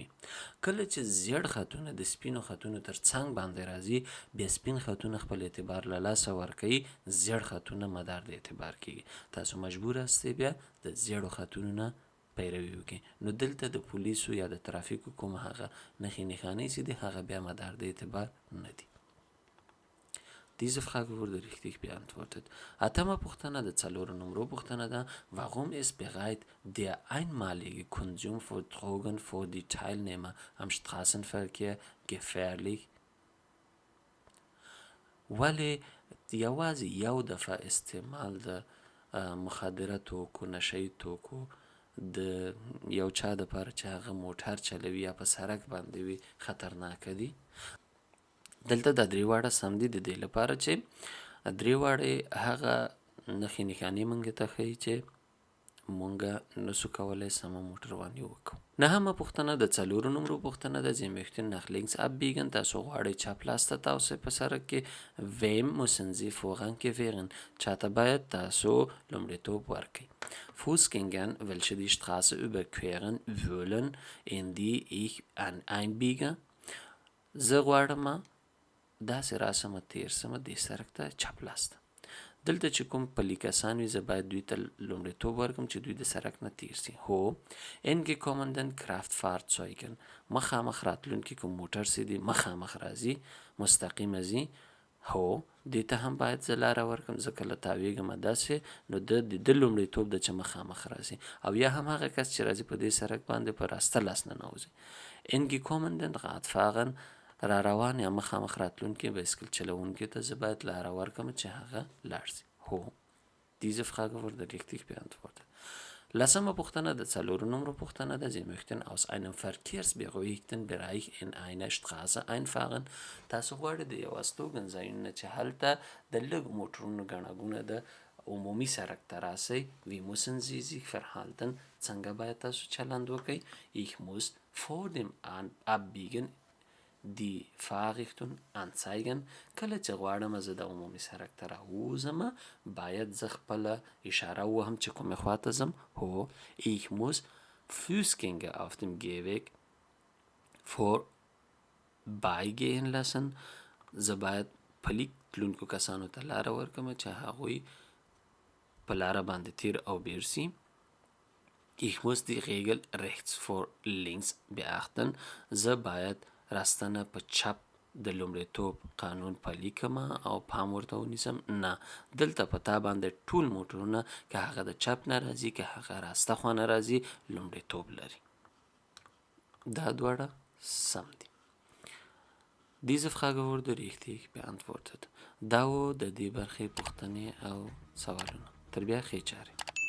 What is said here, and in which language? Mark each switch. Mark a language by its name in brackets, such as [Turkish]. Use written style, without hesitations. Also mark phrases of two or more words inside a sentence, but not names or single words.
[Pashto] کله چې زیړ خطونه د سپینو خطونو تر څنګ باندې راځي بیا سپین خطونه خپل اعتبار له لاسه ورکوي، زیړ خطونه مدار د اعتبار کیږي. تاسو مجبور هستئ بیا د زیړو خطونو نه پیروي وکړئ. نو دلته د پولیسو یا د ترافیکو کوم هغه نښې نښانې چې دي هغه بیا مدار د اعتبار نه دي. [German] Diese Frage wurde richtig beantwortet. [Pashto] اتمه پوښتنه د 4 نمرو پوښتنه ده. [German] Warum ist bereit der einmalige Konsum von Drogen für die Teilnehmer am Straßenverkehr gefährlich? [Pashto] ولې یوازې یو دفعه استعمال د مخدره توکو نشهیي توکو د یو چا دپاره چې هغه موټر چلوي یا په سړک باندې وي خطرناکه دي؟ دلته دا درې واړه سم دي د دې لپاره چې درې واړه هغه نښې نښانې موږ ته ښیي چې موږ نسو کولی سمه موټرواني وکړو. نهمه پوښتنه د 4 نمرو پوښتنه ده. [German] Sie möchten nach links abbiegen. [Pashto] تاسو غواړئ چپ لاس ته تاوسئ په سړک کې. [German] Wem müssen Sie Vorrang gewähren? [Pashto] چاته باید تاسو لومړیتوب ورکړئ. [German] Fußgängern, welche die Straße überqueren wollen, in die ich einbiege. [Pashto] زه غواړم داسې راسمه تیر سمه دې سړک ته چپ لاس ته. دلته چې کوم پلي کسان وي زه باید دوی ته لومړیتوب ورکړم چې دوی د سړک نه تیر سي. هو. [German] Entgekommenen Kraftfahrzeugen. [Pashto] مخامخ راتلونکي کوم موټر سي دي مخامخ راځي مستقیمه ځي. هو دې ته هم باید زه لاره ورکړم ځکه له تاویږمه داسې نو د لومړیتوب ده چې مخامخ راځي او یا هم هغه کس چې راځي په دې سړک باندې په راسته لاس ننوځي. [German] Entgekommenen Radfahrern [Pashto] را روان یا مخامخ راتلونکي بایسکل چلوونکي ته زه باید لاره ورکړم چې هغه لاړ شي. هو. [German] Diese Frage wurde richtig beantwortet. [Pashto] لسمه پوښتنه د 4 نمرو پوښتنه ده. [German] Sie möchten aus einem verkehrsberuhigten Bereich in eine Straße einfahren. [Pashto] تاسو غواړئ د یو استوګنځایونو نه چې هلته د لږ موټرونو ګڼه ګوڼه د عمومي سړک ته راسئ. [German] Wie müssen Sie sich verhalten? [Pashto] څنګه باید تاسو چلند وکئ؟ [German] Ich muss vor dem Abbiegen die Fahrrichtung anzeigen. [Pashto] کله چې غواړم زه د عمومي سړک ته راووځم باید زه خپله اشاره ووهم چې کومې خواته ځم. هو. [German] Ich muss Fußgänger auf dem Gehweg vorbeigehen lassen. [Pashto] زه باید پلي تلونکو کسانو ته لاره ورکړم چې هغوی په لاره باندې تیر او بیر سي. [German] Ich muss die Regel rechts vor links beachten. [Pashto] زه باید راستنه په چپ د لومړیتوب قانون پلي کړم او پام ورته ونیسم. نه دلته په تا باندې ټول موټرونه که هغه د چپ نه راځي که هغه راسته خوا نه راځي لومړیتوب لري. دا دواړه سم دي. [German] Diese Frage wurde richtig beantwortet. [Pashto] دا و د دې برخې پوښتنې او سوالونه. تر بیا ښې چارې.